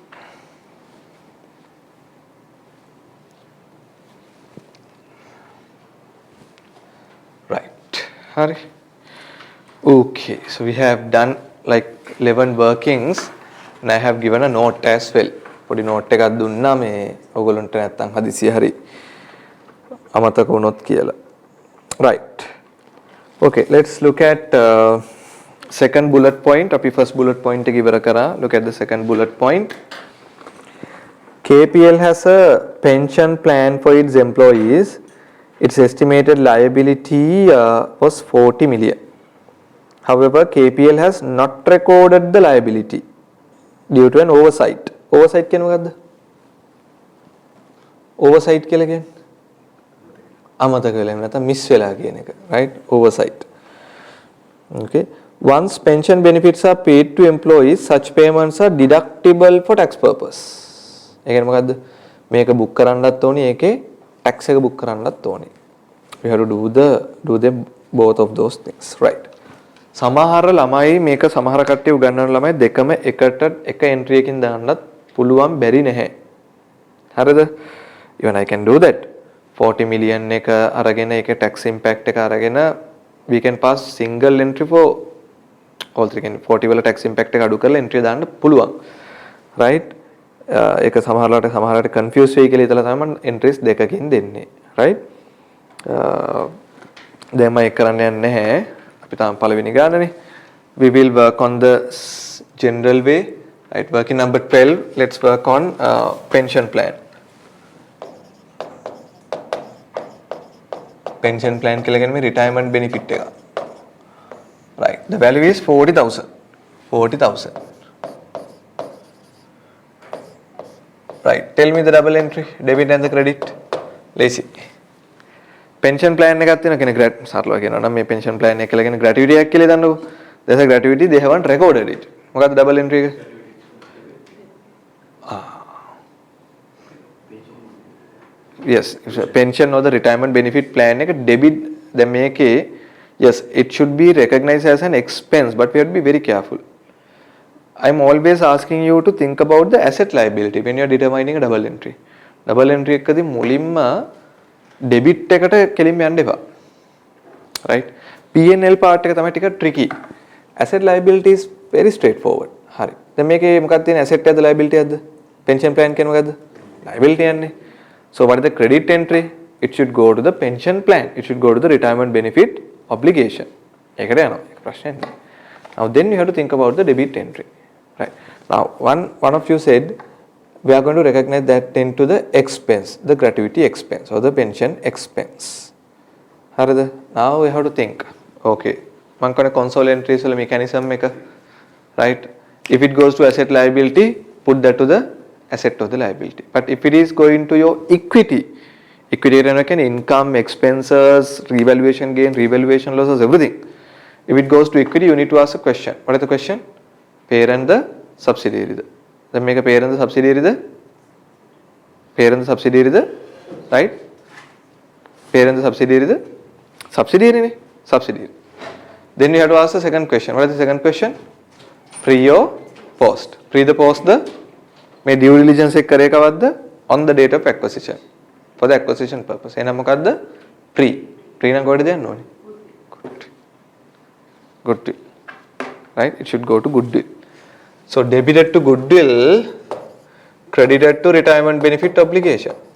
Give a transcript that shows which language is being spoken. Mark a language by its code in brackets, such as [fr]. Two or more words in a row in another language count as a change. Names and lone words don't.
[en] Right. Hari. Okay, so we have done like 11 workings and I have given a note as well. [si] පොඩි note එකක් දුන්නා මේ ඔයගොල්ලන්ට නැත්තම් හදිසිය හරි අමතක වුණොත් කියලා. [en] Right. Okay, let's look at second bullet point. [si] අපි [en] first bullet point [si] එක ඉවර කරා. [en] Look at the second bullet point. KPL has a pension plan for its employees its estimated liability was 40 million. However, KPL has not recorded the liability due to an oversight. [si] Oversight කියන්නේ මොකද්ද? Oversight කියලා කියන්නේ අමතක වෙලා නැත්නම් මිස් වෙලා කියන එක, [en] right? Oversight. Okay. Once pension benefits are paid to employees, such payments are deductible for tax purpose. [si] ඒ කියන්නේ මොකද්ද? මේක book කරන්නත් ඕනේ, ඒකේ tax එක book කරන්නත් ඕනේ. [en] We have to do them both of those things, right? [si] සමහර ළමයි මේක සමහර කට්ටිය උගන්වන ළමයි දෙකම එකට එක entry එකකින් දාන්නත් පුළුවන් බැරි නැහැ. හරිද? [en] Even I can do that. 40 million [si] එක අරගෙන ඒකේ [en] tax impact [si] එක අරගෙන [en] we can pass single entry for all three. [si] 40 වල [en] tax impact [si] එක අඩු කරලා entry දාන්න පුළුවන්. right? ඒක සමහරවිට confuse වෙයි කියලා හිතලා තමයි entries දෙකකින් දෙන්නේ. right? දැන් මම ඒක කරන්න යන්නේ නැහැ. අපි තාම පළවෙනි ගානනේ. [en] We will work on the general way. Right? Working number 12. Let's work on pension plan. Pension plan [si] කියලා කියන්නේ [en] retirement benefit [si] එක. [en] Right. The value is 40,000. 40,000. Right. Tell me the double entry, debit and the credit. [si] Lazy. [en] Pension plan [si] එකක් තියෙනවා කියන්නේ සරලව කියනවා නම් මේ [en] pension plan [si] එක කියලා කියන්නේ gratuity එකක් කියලා දන්නකො. [en] There's a gratuity, they haven't recorded it. [si] මොකක්ද double entry එක? [en] Yes, pension or the retirement benefit plan [si] එක debit දැන් මේකේ [en] yes, it should be recognized as an expense, but we have to be very careful. I'm always asking you to think about the asset liability when you are determining a double entry. Double entry [si] එකදී මුලින්ම debit එකට කෙලින්ම යන්න එපා. Right? [en] P&L part [si] එක තමයි ටික tricky. [en] Asset liability is very straightforward. [si] හරි. දැන් මේකේ මොකක්ද තියෙන්නේ asset එකද liability එකද? Pension plan කියන්නේ මොකද්ද? Liability යන්නේ. [en] So what is the credit entry? It should go to the pension plan. It should go to the retirement benefit obligation. [si] ඒකට යනවා. ඒක ප්‍රශ්නයක් නෑ. [en] Now then you have to think about the debit entry. Right. Now one of you said we are going to recognize that into the expense, the gratuity expense or the pension expense. හරිද? Now we have to think. Okay. [si] මම කියන්නේ [en] console entries [si] වල mechanism එක. Right? [en] If it goes to asset liability, put that to the asset of the liability. But if it is going to your equity can income, expenses, revaluation gain, revaluation losses, everything. If it goes to equity, you need to ask a question. What is the question? Parent the subsidiary. Then make a parent the subsidiary right? Parent the subsidiary subsidiary. Then you have to ask the second question. What is the second question? Pre or post? Pre the post the may due diligence [si] එක කරේ කවද්ද? [en] On the date of acquisition. For the acquisition purpose. [si] එහෙනම් මොකද්ද? Pre. Pre නම් කොහෙද දෙන්න ඕනේ? [en] Goodwill. Right? It should go to goodwill. So debited to goodwill, credited to retirement benefit obligation.